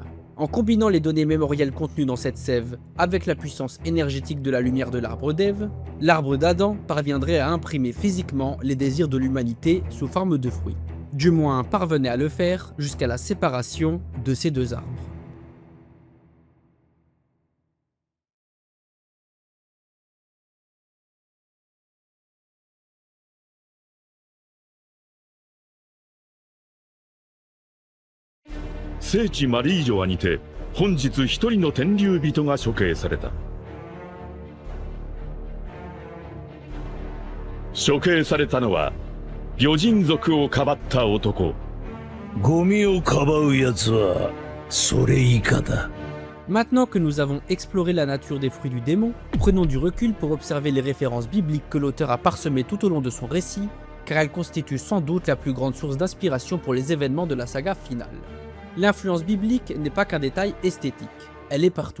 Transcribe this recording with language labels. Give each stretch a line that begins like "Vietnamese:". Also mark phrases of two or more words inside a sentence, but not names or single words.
French: En combinant les données mémorielles contenues dans cette sève avec la puissance énergétique de la lumière de l'arbre d'Ève, l'arbre d'Adam parviendrait à imprimer physiquement les désirs de l'humanité sous forme de fruits. Du moins parvenait à le faire jusqu'à la séparation de ces deux arbres.
Japanese: 聖地マリージョアにて本日一人の天竜人が処刑された。処刑されたのは魚人族をかばった男。ゴミをかばうやつはそれ以下だ。
French: Maintenant que nous avons exploré la nature des fruits du démon, prenons du recul pour observer les références bibliques que l'auteur a parsemées tout au long de son récit, car elles constituent sans doute la plus grande source d'inspiration pour les événements de la saga finale. L'influence biblique n'est pas qu'un détail esthétique, elle est partout.